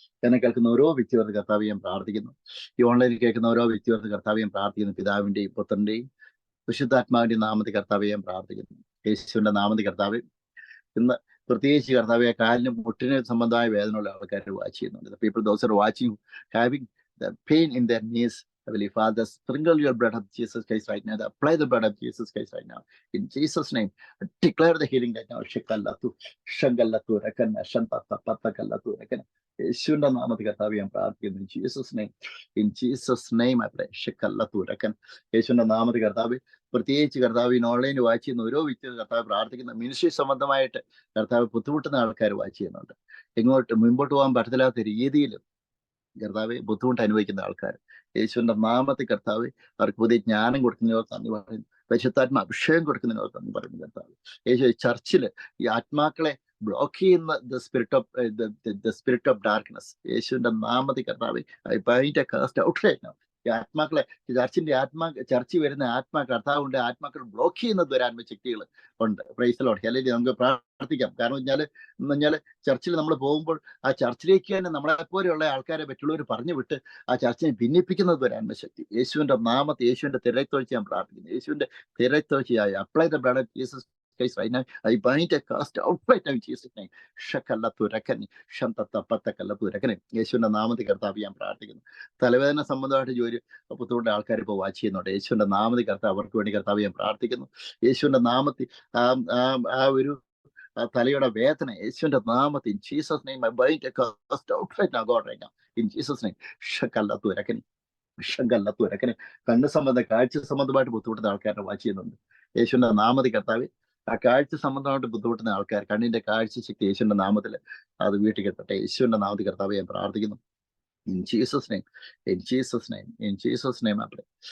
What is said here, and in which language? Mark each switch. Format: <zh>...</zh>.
<ml>എന്നെ കേൾക്കുന്ന ഓരോ വ്യക്തികൾക്ക് കർത്താവ് ഞാൻ പ്രാർത്ഥിക്കുന്നു. ഈ ഓൺലൈനിൽ കേൾക്കുന്ന ഓരോ വ്യക്തികൾക്ക് കർത്താവ് ഞാൻ പ്രാർത്ഥിക്കുന്നു. പിതാവിന്റെയും പുത്രന്റെയും വിശുദ്ധാത്മാവിന്റെയും നാമത്തിൽ കർത്താവ് ഞാൻ പ്രാർത്ഥിക്കുന്നു. യേശുവിന്റെ നാമത്തിൽ കർത്താവ് ഇന്ന് പ്രത്യേകിച്ച് കർത്താവ് കാലിനും മുട്ടിന് സംബന്ധമായ വേദനയുള്ള ആൾക്കാർ വാച്ച് ചെയ്യുന്നുണ്ട്.</ml> <en>People those are watching having the pain in their knees. Heavenly Father, sprinkle your blood of Jesus Christ right now. Apply the blood of Jesus Christ right now. In Jesus' name, declare the healing right now. Shikallatu, shangallatu, rakana, shantata, patakallatu, rakana.</en> <ml>യേശുവിന്റെ നാമത്തിൽ കർത്താവ് ഞാൻ പ്രാർത്ഥിക്കുന്നു.</ml> <en>In Jesus' name I pray. Shikallatu, rakana.</en> <ml>യേശുവിന്റെ നാമത്തിൽ കർത്താവ് പ്രത്യേകിച്ച് കർത്താവ് ഓൺലൈനിൽ വാച്ച് ചെയ്യുന്ന ഓരോ വ്യക്തികൾ കർത്താവ് പ്രാർത്ഥിക്കുന്ന മിനിസ്ട്രി സംബന്ധമായിട്ട് കർത്താവ് ബുദ്ധിമുട്ടുന്ന ആൾക്കാർ വാച്ച് ചെയ്യുന്നുണ്ട്. മുമ്പോട്ട് പോകാൻ പറ്റത്തില്ലാത്ത രീതിയിലും കർത്താവ് ബുദ്ധിമുട്ട് അനുഭവിക്കുന്ന ആൾക്കാർ യേശുവിന്റെ നാമത്തിൽ കർത്താവ് അവർക്ക് പുതിയ ജ്ഞാനം കൊടുക്കുന്നവർക്ക് നന്ദി പറയുന്നു. പരിശുദ്ധാത്മ അഭിഷേകം കൊടുക്കുന്നവർക്ക് നന്ദി പറയുന്നു. കർത്താവ് യേശു ചർച്ചില് ഈ ആത്മാക്കളെ ബ്ലോക്ക് ചെയ്യുന്ന</ml> <en>the spirit of darkness</en> <ml>യേശുവിന്റെ നാമത്തിൽ കർത്താവ്</ml> <en>I bind a cast out right now.</en> <ml>ഈ ആത്മാക്കളെ ചർച്ചിൽ വരുന്ന കർത്താവുണ്ട് ആത്മാക്കൾ ബ്ലോക്ക് ചെയ്യുന്ന ദുരാത്മ ശക്തികൾ ഉണ്ട്.</ml> <en>Praise the lord.</en> <ml>അല്ലെങ്കിൽ നമുക്ക് പ്രാർത്ഥിക്കാം. കാരണം എന്ന് ചർച്ചിൽ നമ്മൾ പോകുമ്പോൾ ആ ചർച്ചിലേക്ക് തന്നെ നമ്മളെപ്പോലെയുള്ള ആൾക്കാരെ മറ്റുള്ളവർ പറഞ്ഞു വിട്ട് ആ ചർച്ചിനെ ഭിന്നിപ്പിക്കുന്ന ദുരാത്മ ശക്തി യേശുവിന്റെ നാമത്തെ, യേശുവിന്റെ തിരത്തൊഴിച്ച് ഞാൻ പ്രാർത്ഥിക്കുന്നു. യേശുവിന്റെ തിരത്തൊഴിച്ച്</ml> <en>Apply the blood of Jesus Christ right now. I bind a cast out right now in Jesus name. ഷക്കല്ലത്തുരക്കനി ഷന്തത്തപ്പത്തക്കല്ലത്തുരക്കനി</en> <ml>യേശുവിന്റെ നാമത്തിൽ കർത്താവ് ഞാൻ പ്രാർത്ഥിക്കുന്നു. തലവേദന സംബന്ധമായിട്ട് ജോലി ബുദ്ധിമുട്ടുള്ള ആൾക്കാർ ഇപ്പോൾ വാച്ച് ചെയ്യുന്നുണ്ട്. യേശുവിന്റെ നാമത്തിൽ കർത്താവ് അവർക്ക് വേണ്ടി കർത്താവ് ഞാൻ പ്രാർത്ഥിക്കുന്നു. യേശുവിന്റെ നാമത്തിൽ ആ ഒരു തലയുടെ വേദന യേശുവിന്റെ നാമത്തിൽ</ml> <en>in Jesus name I bind a cast out right now God right now in Jesus name. ഷക്കല്ലത്തുരക്കനി ഷങ്കല്ലത്തുരക്കനി</en> <ml>കണ്ണ് സംബന്ധം കാഴ്ച സംബന്ധമായിട്ട് ബുദ്ധിമുട്ടുന്ന ആൾക്കാരെ വാച്ച് ചെയ്യുന്നുണ്ട്. യേശുവിന്റെ നാമത്തിൽ കർത്താവ് ആ കാഴ്ച സംബന്ധമായിട്ട് ബുദ്ധിമുട്ടുന്ന ആൾക്കാർ കണ്ണിന്റെ കാഴ്ച ശക്തി യേശുവിന്റെ നാമത്തിൽ അത് വീട്ടിൽ കിട്ടട്ടെ. യേശുവിന്റെ നാമത്തിൽ കർത്താവ് ഞാൻ പ്രാർത്ഥിക്കുന്നു.</ml> <en>In Jesus name, in Jesus name, in Jesus name apply.</en>